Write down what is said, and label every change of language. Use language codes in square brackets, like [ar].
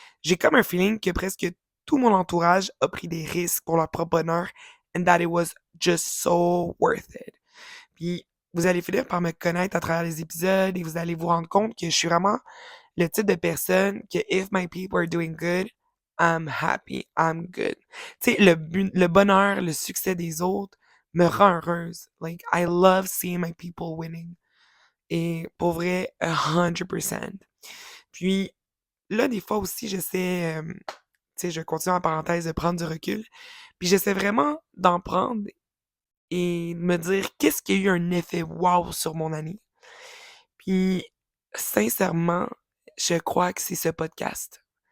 [fr] J'ai comme un feeling que presque tout mon entourage a pris des risques pour leur propre bonheur [en] and that it was just so worth it. [fr] Puis, vous allez finir par me connaître à travers les épisodes et vous allez vous rendre compte que je suis vraiment le type de personne que [en] if my people are doing good, I'm happy, I'm good. [fr] Tu sais, le bonheur, le succès des autres me rend heureuse. [en] Like, I love seeing my people winning. [fr] Et pour vrai, 100%. Puis là, des fois aussi, j'essaie, tu sais, je continue en parenthèse de prendre du recul. Puis j'essaie vraiment d'en prendre et de me dire qu'est-ce qui a eu un effet wow sur mon année. Puis sincèrement, je crois que c'est ce podcast.